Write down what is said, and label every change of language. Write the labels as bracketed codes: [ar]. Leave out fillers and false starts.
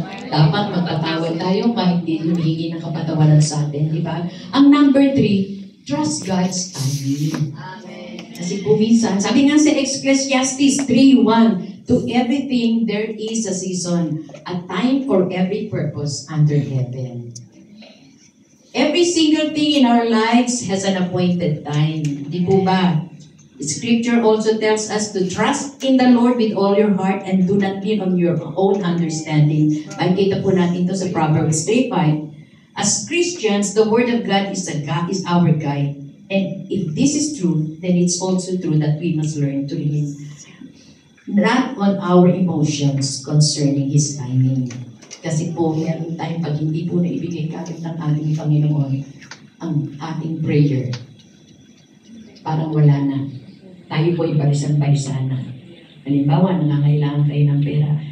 [tl] Dapat magpatawad tayo kahit hindi humihingi ng kapatawaran sa atin, di ba? Ang [en] number 3, trust God's timing. [tl] Kasi po minsan, sabi nga sa [en] Ecclesiastes 3:1, to everything there is a season, a time for every purpose under heaven. Every single thing in our lives has an appointed time. [tl] Di po ba? [en] Scripture also tells us to trust in the Lord with all your heart and do not lean on your own understanding. [tl] Makikita po natin ito sa [en] Proverbs 3:5. As Christians, the Word of God is our guide. And if this is true, then it's also true that we must learn to lean not on our emotions concerning His timing. [tl] Kasi po, meron tayong pag hindi po naibigay kagad ng ating Panginoon ang ating prayer, parang wala na. Tayo po ay barisan-barisana. Halimbawa, nangangailangan kayo ng pera.